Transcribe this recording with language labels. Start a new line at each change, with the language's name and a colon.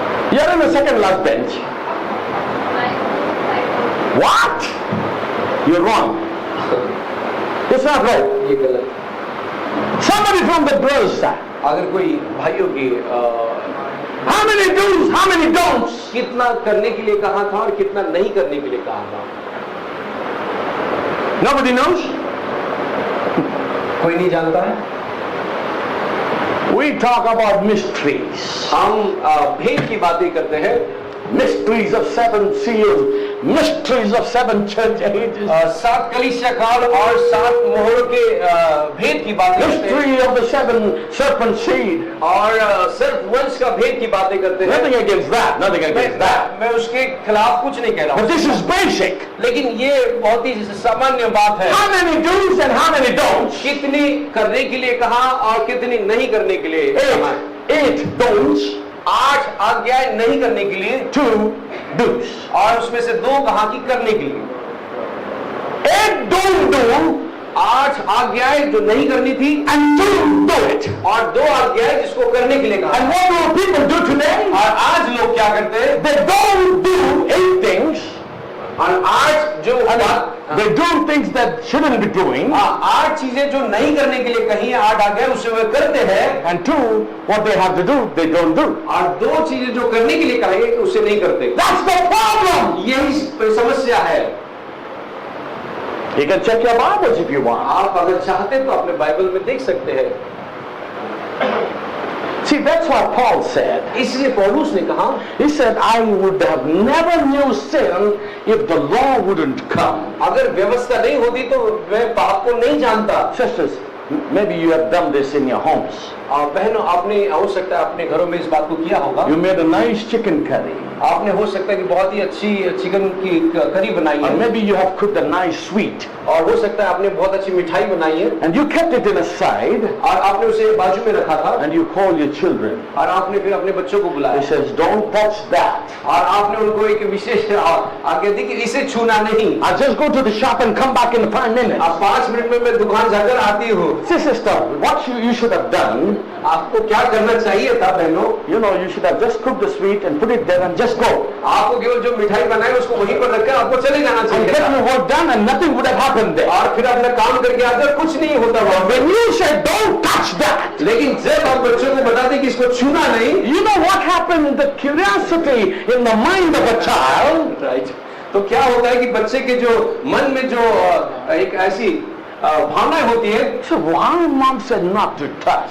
English: You're in the second last bench. What? You're wrong. It's not right.
Hindi: ये गलत।
English: Somebody from the brothers side.
Hindi: अगर कोई भाइयों की
English: How many do's, how many don'ts?
Hindi: कितना करने के लिए कहा था और कितना नहीं करने के लिए कहा था?
English: Nobody knows?
Hindi: कोई नहीं जानता है?
English: We talk about mysteries.
Hindi: हम भेद की बातें करते हैं।
English: Mysteries of 7 seals. Mysteries of 7 church ages.
Hindi: 7 कलीसिया काल और 7 मोहरों के भेद की बातें करते हैं।
English: Mystery of the 7 serpent seed.
Hindi: और सिर्फ वंश का भेद की बातें करते हैं।
English: Nothing against that. Nothing against that.
Hindi: मैं उसके खिलाफ कुछ नहीं कह रहा
English: But
Hindi: हूँ,
English: this is basic.
Hindi: लेकिन ये बहुत ही सामान्य बात है।
English: How many do's and how many don'ts?
Hindi: कितनी करने के लिए कहा और कितनी नहीं करने के लिए कहा?
English: 8 don'ts,
Hindi: 8 आज्ञाएं नहीं करने के लिए
English: 2 do's.
Hindi: और उसमें से 2 कहा कि करने के लिए।
English: 8 don't do
Hindi: 8 आज्ञाएं जो नहीं करनी थी
English: and 2 do it.
Hindi: और 2 आज्ञाएं जिसको करने के लिए कहा।
English: And what do people do today?
Hindi: और आज लोग क्या करते हैं?
English: They don't do 8 things.
Hindi: और आज जो
English: They do things that shouldn't be doing.
Hindi: 8 चीजें जो नहीं करने के लिए कही है, 8 आज्ञाएं उसे वे करते हैं।
English: And 2, what they have to do, they don't do.
Hindi: और 2 चीजें जो करने के लिए कहे उसे नहीं करते।
English: That's the problem.
Hindi: यही समस्या है।
English: You can check your Bibles if you want.
Hindi: आप अगर चाहते तो अपने बाइबल में देख सकते हैं।
English: See, that's what Paul said.
Hindi: इसलिए पौलुस ने कहा,
English: He said, I would have never knew sin if the law wouldn't come.
Hindi: अगर व्यवस्था नहीं होती तो मैं पाप को नहीं जानता।
English: Sisters, maybe you have done this in your homes.
Hindi: और बहनों, आपने हो सकता है अपने घरों में इस बात को किया होगा।
English: You made a nice chicken curry.
Hindi: आपने हो सकता है कि बहुत ही अच्छी चिकन की करी बनाई
English: Or
Hindi: है।
English: maybe you have cooked a nice sweet.
Hindi: और हो सकता है आपने बहुत अच्छी मिठाई बनाई है
English: And you kept it in a side.
Hindi: और आपने उसे बाजू में रखा था
English: And you call your children.
Hindi: और आपने फिर अपने बच्चों को
English: He
Hindi: बुलाया
English: says, don't touch that.
Hindi: और आपने उनको एक विशेष आज्ञा दी कि इसे छूना नहीं।
English: I'll just go to the shop and come back in 5 minutes.
Hindi: अब 5 मिनट में मैं दुकान जाकर आती हूँ।
English: See, sister, what you should have done,
Hindi: आपको क्या करना चाहिए था बहनों?
English: You know, you should have just cooked the sweet and put it there and just go.
Hindi: आपको केवल जो मिठाई बनाई उसको वहीं पर रखकर आपको चले जाना
English: And
Hindi: चाहिए
English: get
Hindi: था।
English: your work done and nothing would have happened there.
Hindi: और फिर अपना काम करके आकर कुछ नहीं होता वहां पे।
English: When you say don't touch that,
Hindi: लेकिन जब आप बच्चों को बता दें कि इसको छूना नहीं,
English: you know what happened? The curiosity in the mind of a child.
Hindi: Right, तो क्या होता है कि बच्चे के जो मन में जो एक ऐसी भावनाएं होती है,
English: So why mom said not to touch?